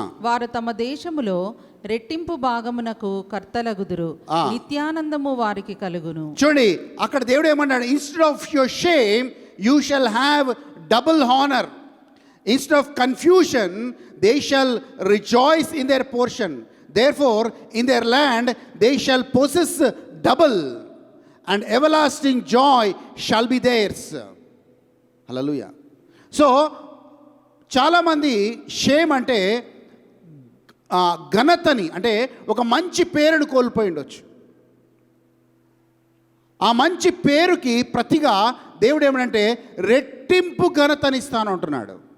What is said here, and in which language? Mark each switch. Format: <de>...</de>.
<te>వారు తమ దేశములో రెట్టింపు భాగమునకు కర్తలగుదురు. నిత్యానందము వారికి కలుగును. చూడండి, అక్కడ దేవుడు ఏమన్నాడు,</te> <en>Instead of your shame you shall have double honour. Instead of confusion they shall rejoice in their portion. Therefore, in their land they shall possess double, and everlasting joy shall be theirs. Hallelujah.</en> <te>So, చాలామంది shame అంటే ఘనతని, అంటే ఒక మంచి పేరును కోల్పోయి ఉండొచ్చు. ఆ మంచి పేరుకి ప్రతిగా దేవుడు ఏమనంటే రెట్టింపు ఘనతనిస్తాను అంటున్నాడు.</te>